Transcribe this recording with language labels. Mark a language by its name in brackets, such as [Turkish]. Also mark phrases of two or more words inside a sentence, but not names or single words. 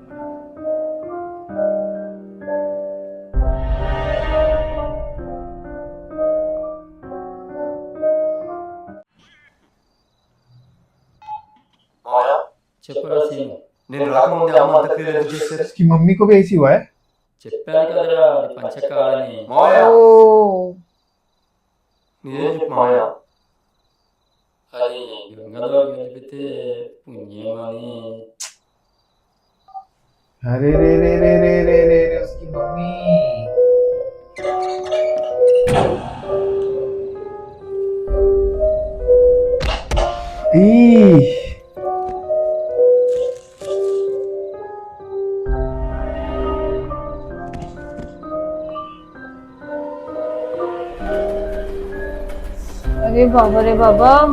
[Telugu] మామయ్య చెప్పరా సీను, నేను రాకముందే అమ్మ అంత్యక్రియలు ఎందుకు చేశారు? [Hindi] इसकी मम्मी को भी ऐसी हुआ है? [Telugu] చెప్పాను కదరా అది పంచకాలని. మామయ్య ఓ నిజం చెప్పు మామయ్య. అది గంగలో కలిపితే పుణ్యమని. [Hindi] अरे रे रे रे रे रे रे रे उसकी मम्मी। ई अरे बाबा रे बाबा